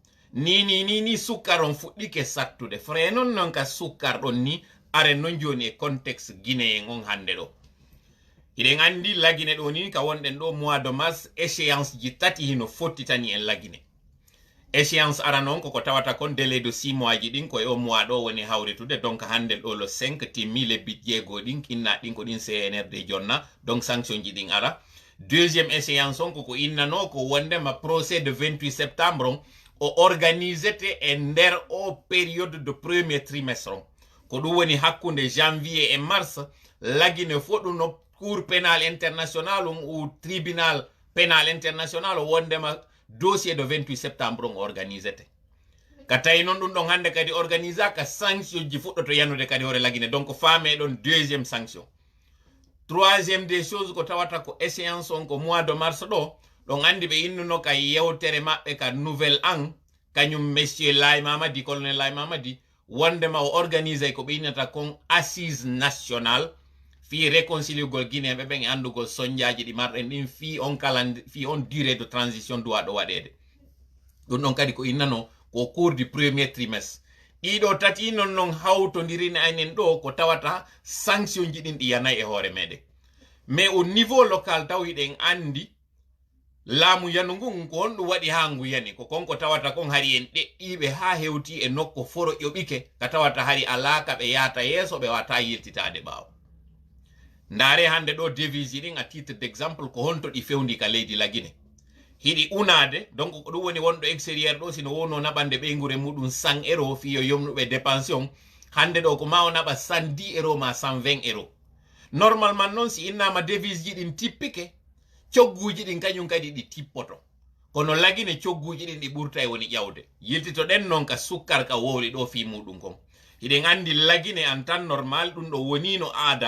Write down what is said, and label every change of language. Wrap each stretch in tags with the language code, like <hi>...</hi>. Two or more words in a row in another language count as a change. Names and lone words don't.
<ff>ni sukkar on fuɗɗike sattude frais non ka sukkar ɗon ni are non joni e</ff> <fr>contexte guinéen</fr> <ff>on hande ɗo hiɗen andi lagine ɗo ni ka wonɗen ɗo</ff> <fr>mois de mars échéance</fr> <ff>ji tati hino fottitani en lagine échéance ara noon koko tawata kon</ff> <fr>délai de 6 mois</fr> <ff>ji ɗin koye o mois ɗo woni hawritude donc hande ɗo le 5 timmi lebbi jeego ɗin kinna ɗin ko ɗin CNRD jonna donc sanction ji ɗin ara</ff> <fr>deuxième échéance</fr> <ff>on koko innano ko wondema</ff> <fr>procès de 28 septembre</fr> <ff>on o organisete e nder o</ff> <fr>période de premier trimestre</fr> <ff>on ko ɗum woni hakkude</ff> <fr>janvier et mars</fr> <ff>lagine fo ɗum no</ff> <fr>cour pénal international ou tribunal pénal international</fr> <ff>o wondema</ff> <fr>dossier de 28 septembre</fr> <ff>on organisete ka tawi noon ɗum ɗon hande kadi organisaka sanction ji fuɗɗoto yannude kadi hoore lagine donc faame ɗon</ff> <fr>deuxième sanction troisième des choses</fr> <ff>ko tawata ko échéance on ko</ff> <fr>mois de mars</fr> <ff>ɗo ɗon andi ɓe innuno ka yewtere maɓɓe ka</ff> <fr>nouvelle an</fr> <ff>kañum monsieur Laye Mamadi colonel Laye Mamadi wondema o organise ko ɓeynata kon</ff> <fr>assise national</fr> <ff>fi réconciliugol guinéɓe ɓen e andugol soñdiaji ɗi marɗen ɗin fi on</ff> <fr>durée de transition</fr> <ff>duwa ɗo waɗede ɗum ɗon kadi ko innano ko</ff> <fr>cours du premier trimestre</fr> <ff>ɗiɗo tati non hawtodirina enen ɗo ko tawata sanction ji ɗin ɗi yanayi e hoore meɗen</ff> <fr>mais au niveau local</fr> <ff>tawiɗen andi laamu yanu ngun ko honɗum waɗi ha ngu yani ko konko tawata kon hari en ɗeɗɗiɓe ha hewti e nokko foro ƴoɓike ka tawata hari alaka ɓe yahata yeeso ɓe wata yiltitade ɓaawo ndaare hande ɗo devise ɗin</ff> <fr>à titre d' exemple</fr> <ff>ko honto ɗi fewndi ka leydi lagine hiɗi unade donc ko ɗum woni wonɗo extérieur ɗo sino wonno naɓande ɓeygure muɗum 100 € fiyo yomnuɓe dépension hande ɗo ko ma o naɓa 110 € ma 120 €. Normalement noon si innama devise ji ɗin tippike cogguji ɗin kañum kadi ɗi tippoto kono lagine cogguji ɗin ɗi ɓurta e woni ƴawde yiltito ɗen noon ka sukkar ka wowli ɗo fi muɗum kon hiɗen andi lagine en tan normal ɗum ɗo wonino aada</ff>